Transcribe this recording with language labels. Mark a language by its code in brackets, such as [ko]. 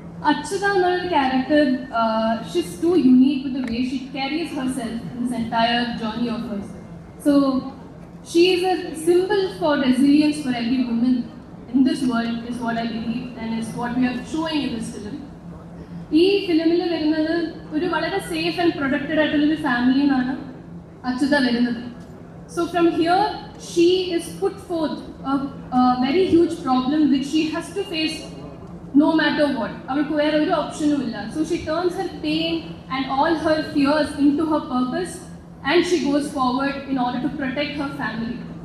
[en] Achyuta ennoru character, she's too unique with the way she carries herself in this entire journey of hers. So she is a symbol for resilience for every woman in this world, is what I believe, and is what we are showing in this film. [ml] ഈ ഫിലിമിൽ വരുന്നത് ഒരു വളരെ safe and protected ആയിട്ടുള്ളൊരു ഫാമിലിന്നാണ് അച്യുത വരുന്നത്. [en] So from here she is put forth a very huge problem which she has to face no matter what. [ml] അവൾക്ക് വേറെ ഒരു ഓപ്ഷനും ഇല്ല. [en] So she turns her pain and all her fears into her purpose, and she goes forward in order to protect her family.